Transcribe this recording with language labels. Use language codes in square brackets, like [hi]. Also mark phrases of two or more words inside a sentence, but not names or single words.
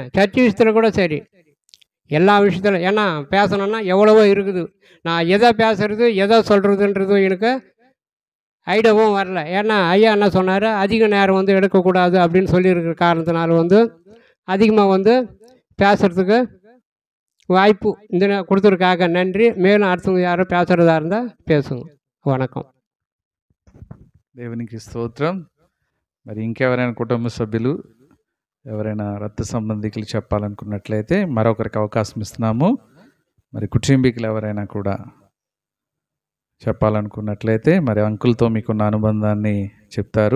[ta] சர்ச்சை விஷயத்தில் கூட சரி, எல்லா விஷயத்தில். ஏன்னா பேசணுன்னா எவ்வளவோ இருக்குது, நான் எதை பேசுறது எதை சொல்கிறதுன்றதும் எனக்கு ஐடியாவும் வரல. ஏன்னா ஐயா என்ன சொன்னார், அதிக நேரம் எடுக்கக்கூடாது அப்படின்னு சொல்லியிருக்கிற காரணத்தினால அதிகமாக பேசுகிறதுக்கு வாய்ப்பு இந்த கொடுத்துருக்காக நன்றி. மேலும் அடுத்தவங்க யாரும் பேசுகிறதா இருந்தால் பேசுங்க. వణకం. [te] దేవునికి స్తోత్రం. మరి ఇంకెవరైనా కుటుంబ సభ్యులు ఎవరైనా రక్త సంబంధికులు చెప్పాలనుకున్నట్లయితే మరొకరికి అవకాశం ఇస్తున్నాము. మరి కుటుంబీకులు ఎవరైనా కూడా చెప్పాలనుకున్నట్లయితే మరి అంకుల్తో మీకున్న అనుబంధాన్ని చెప్తారు.